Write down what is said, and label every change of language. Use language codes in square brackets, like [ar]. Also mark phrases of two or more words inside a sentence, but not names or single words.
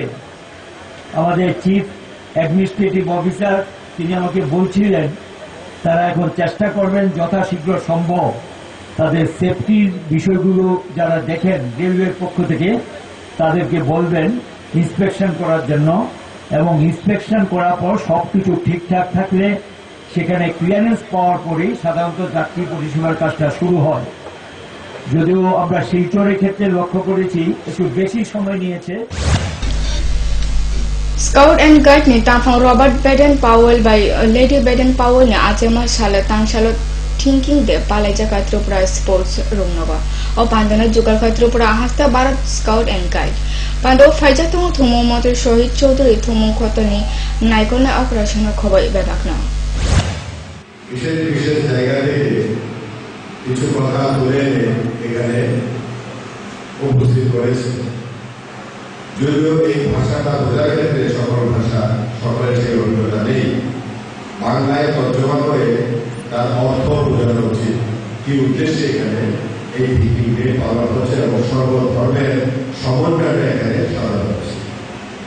[bn] আমাদের [en] chief administrative officer [bn] তিনি আমাকে বলছিলেন তারা এখন চেষ্টা করবেন যথাশীঘ্র সম্ভব তাদের সেফটির বিষয়গুলো যারা দেখেন রেলওয়ের পক্ষ থেকে তাদেরকে বলবেন ইন্সপেকশন করার জন্য, এবং ইন্সপেকশন করার পর সবকিছু ঠিকঠাক থাকলে সেখানে ক্লিয়ারেন্স পাওয়ার পরেই সাধারণত যাত্রী পরিষেবার কাজটা শুরু হয়। যদিও আমরা শিলচরের ক্ষেত্রে লক্ষ্য করেছি একটু বেশি সময় নিয়েছে। [trp] Scout and Guide ni tafang Robert Baden-Powell by Lady Baden-Powell ni achema shala tangshalo thinking de Palaja Tripura Sports Rumnova o Pandana Jugal Tripura hasta Bharat Scout and Guide. Pando Faija tumu thumu motor Shohid Chaudhary thumu khotoni naikona operation khoboi bebakna. [bn] বিশেষ বিশেষ জায়গায় কিছু কথা তুলে এখানে উপস্থিত করেছে। যদিও এই ভাষাটা বোঝার ক্ষেত্রে সকল ভাষা সকলের সেই অভিজ্ঞতা নেই, বাংলায় তর্জমা করে তার অর্থ বোঝানো উচিত, কি উদ্দেশ্যে এখানে এই ভিত্তিকে পালন হচ্ছে এবং সর্বধর্মের সমন্বয়টা এখানে সাধন হচ্ছে।